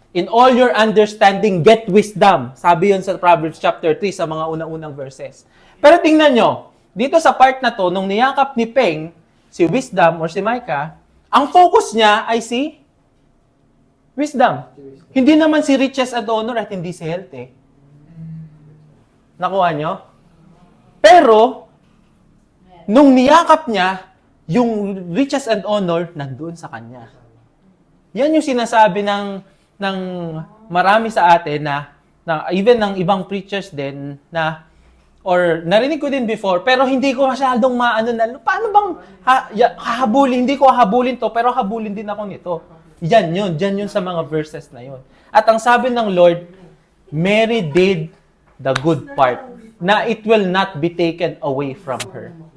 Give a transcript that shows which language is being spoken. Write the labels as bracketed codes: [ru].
[en] In all your understanding, get wisdom. [tl] Sabi yun sa Proverbs chapter 3 sa mga unang-unang verses. Pero tingnan nyo, dito sa part na to, nung niyakap ni Peng, si wisdom or si Micah, ang focus niya ay si wisdom. Hindi naman si [en] riches and honor [tl] at hindi si health eh. Nakuha nyo? Pero, nung niyakap niya, yung [en] riches and honor [tl] nandoon sa kanya. Yan yung sinasabi ng marami sa atin na even ng ibang preachers din na or narinig ko din before pero hindi ko masyadong paano bang hahabulin, hindi ko hahabulin to pero habulin din ako nito. Diyan yun sa mga verses na yun. At ang sabi ng [en] Lord, Mary did the good part na it will not be taken away from her.